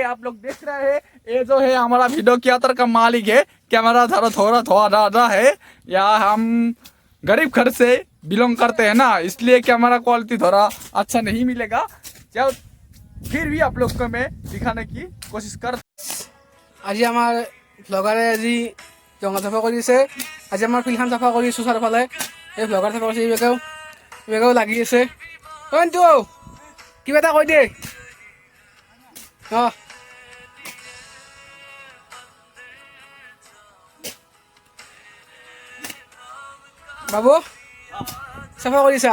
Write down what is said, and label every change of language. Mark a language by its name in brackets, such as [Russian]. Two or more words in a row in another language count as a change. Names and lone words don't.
[Hindi] आप लोग देख रहे हैं ये जो है हमारा [English] video creator [Hindi] का मालिक है। कैमरा थोड़ा थोड़ा है। यहाँ हम गरीब घर से बिलोंग करते हैं ना, इसलिए [English] camera quality [Hindi] थोड़ा अच्छा नहीं मिलेगा। चल फिर भी आप लोग को मैं दिखाने की कोशिश कर। [Assamese] আজি আমাৰ ব্লগাৰে আজি জংঘল চাফা কৰিছে। আজি আমাৰ ফিল্ডখন চাফা কৰি আছোঁ চাৰিওফালে। এই ব্লগাৰ চাফা কৰিছে, এইবেগেও লাগি আছে। অন্তু কিবা এটা কৈ দে। অঁ বাবু চাফা কৰিছা?